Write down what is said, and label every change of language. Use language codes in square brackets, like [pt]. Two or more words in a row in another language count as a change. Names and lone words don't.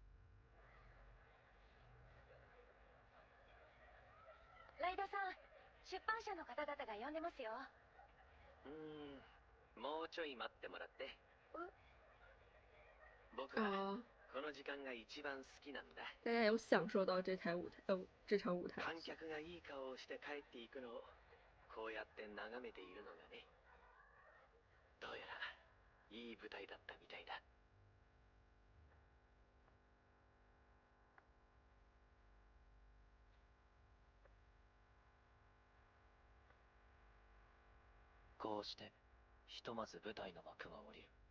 [ja] ライドさん、出版社の方々が呼んでますよ。もうちょい待ってもらって。僕は啊，この時間が一番好きなんだ。 [zh] 大家有享受到这台舞台，这场舞台 [ja] 観 [zh] 剧。 [ja] 客がいい顔をして帰っていくのをこうやって眺めているのがね。どうやらいい舞台だったみたいだ。こうしてひとまず舞台の幕が下りる。